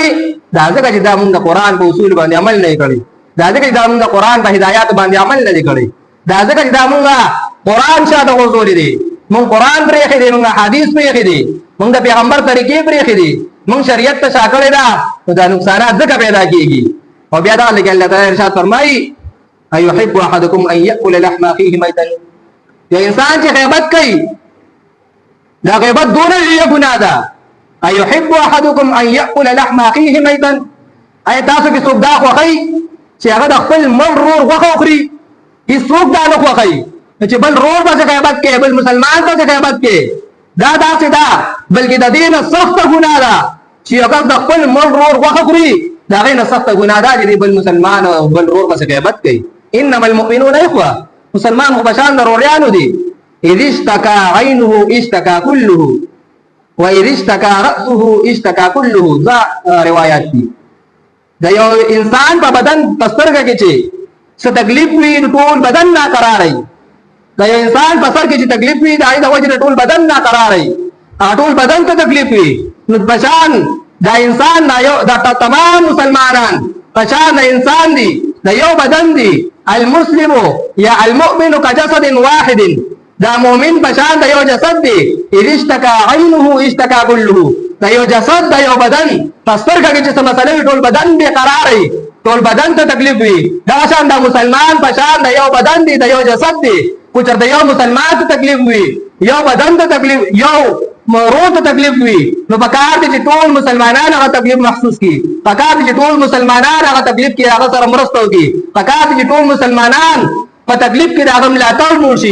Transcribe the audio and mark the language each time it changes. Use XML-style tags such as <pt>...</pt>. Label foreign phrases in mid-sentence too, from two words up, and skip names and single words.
<ps>دا ځکه چې دا موږ د قرآن په اصول باندې عمل نه کړی، دا ځکه چې دا موږ د قرآن په هدایات باندې عمل نه کړی، دا ځکه چې دا موږ قرآن شاته غورځولې دي، موږ قرآن پرېښی دی، موږ حدیث پرېښی دی، موږ د پیغمبر طریقې پرېښی دي، موږ شریعت ته شا کړې ده، نو دا نقصانات ځکه پیدا کېږي. او بیا دغه لکه الله تعالی ارشاد فرمایي</ps> <ar>ايحب احدكم ان ياكل لحم اخيه ميتا.</ar> <ps>یو انسان چې غیبت کوي دا غیبت دونه لویه ګناه ده.</ps> <ar>ايحب احدكم ان ياكل لحم اخيه ميتا.</ar> <ps>اي تاسو کې څوک دا خوښوي چې هغه د خپل مړ ورور غوښه وخوري؟ هېڅوک دا نه خوښوي چې بل ورور پسې غیبت کوي، بل مسلمان پسې غیبت کوي. دا داسې ده، بلکې د دې نه سخته ګناه ده چې هغه د خپل مړ ورور غوښه خوري، د هغې نه سخته ګناه ده چې بل مسلمان او بل ورور پسې غیبت کوي.</ps> <ar>انما المؤمنون اخوه،</ar> <ps>مسلمان خو بشان د روریانو دي.</ps> <ar>اذ اشتكى عينه اشتكى كله واذ اشتكى راسه اشتكى كله.</ar> <ps>دا روایت دي. د یو انسان په بدن په سترګه کې چې څه تکلیف وي ټول بدن ناقراره وي. د یو انسان په سر کې چې تکلیف وي د هغې د وجې ټول بدن ناقراره وي، ټول بدن ته تکلیف وي. نو بشان دا انسان دا تمام مسلمانان بشان د انسان دي، د یو بدن دي.</ps> <ar>المسلم یا المؤمن كجسد واحد.</ar> <ps>دا مؤمن بشان د یو جسد دی.</ps> <ar>اذ اشتكى عينه اشتكى كله.</ar> <ps>د یو جسد د یو بدن پسترګه کې چې څه مسله وي ټول بدن بې قرار وي، ټول بدن ته تکلیف وي. دا شان د مسلمان بشان د یو بدن دی، د یو جسد دی. کو چېرته یو مسلمان ته تکلیف وي، یو بدن ته تکلیف، یو روح ته تکلیف وي، نو پکار دي چې ټول مسلمانان هغه تکلیف محسوس کړي، پکار دي چې ټول مسلمانان هغه تکلیف کې هغه سره مرسته وکړي، پکار دي چې ټول مسلمانان په تکلیف کې د هغه ملاتړ جوړ شي.</ps>